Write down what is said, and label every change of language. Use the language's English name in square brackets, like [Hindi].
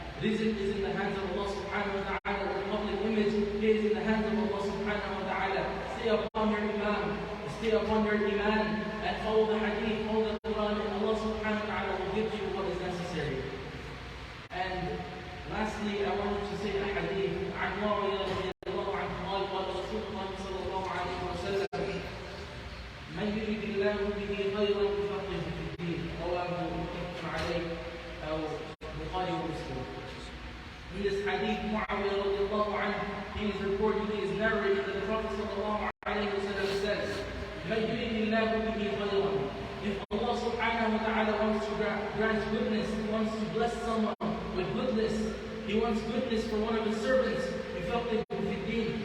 [English] Rizq is in the hands of Allah subhanahu wa ta'ala. The public image is in the hands of Allah subhanahu wa ta'ala. Stay upon your iman. Stay upon your iman. And follow the hadith, follow the Quran, and Allah subhanahu wa ta'ala will give you what is necessary. And lastly, I wanted to say a hadith. [Arabic] عن معاوية رضي الله عنه قال قال رسول الله صلى الله عليه وسلم من يريد الله به خيرا يفقهه في الدين رواه متفق عليه أو [English] Bukhari or Muslim. In this hadith, Muawiyah radiallahu anhu, he is reporting, he is narrating that the Prophet sallallahu alayhi wa sallam says, [Arabic] مَنْ يُرِدِ اللَّهُ بِهِ خَيْرًا. [English] If Allah subhanahu wa ta'ala wants to grant goodness, He wants to bless someone with goodness, He wants goodness for one of His servants, [Arabic] يُفَقِّهُ فِي الدِّينِ.